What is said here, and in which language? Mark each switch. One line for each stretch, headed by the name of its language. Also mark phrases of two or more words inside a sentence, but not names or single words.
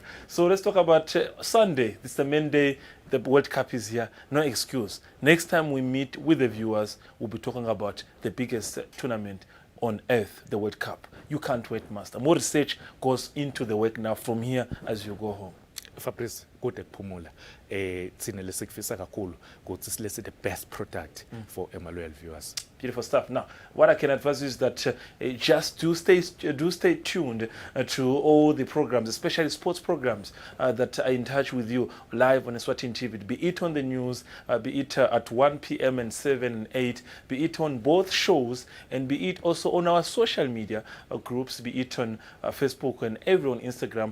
English: So let's talk about Sunday. This is the main day. The World Cup is here. No excuse. Next time we meet with the viewers, we'll be talking about the biggest tournament on earth, the World Cup. You can't wait, Master. More research goes into the work now from here as you go home.
Swati: Fabrice, kude kuphumula. Thina lesikufisa kakhulu ukuthi silese
English: the best product for loyal viewers. Beautiful stuff. Now, what I can advise you is that just do stay tuned to all the programs, especially sports programs that are in touch with you live on Eswatini TV. Be it on the news, be it at 1 p.m. and 7 and 8, be it on both shows, and be it also on our social media groups, be it on Facebook and every on Instagram.